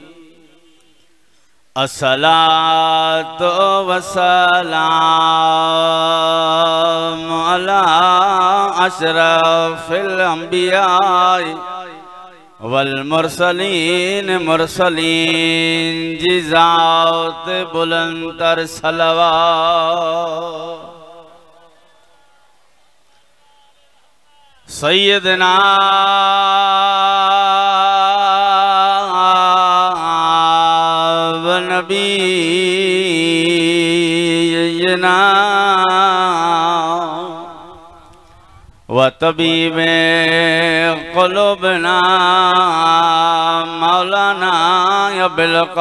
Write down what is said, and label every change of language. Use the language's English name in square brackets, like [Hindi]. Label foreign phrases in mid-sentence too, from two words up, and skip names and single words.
[Arabic] الصلاة والسلام على أشرف الأنبياء والمرسلين [Sindhi] मुरसलीन जी ज़ात बुलंदर सलवात। [Arabic] سيدنا ونبينا وطبيب قلوبنا مولانا أبو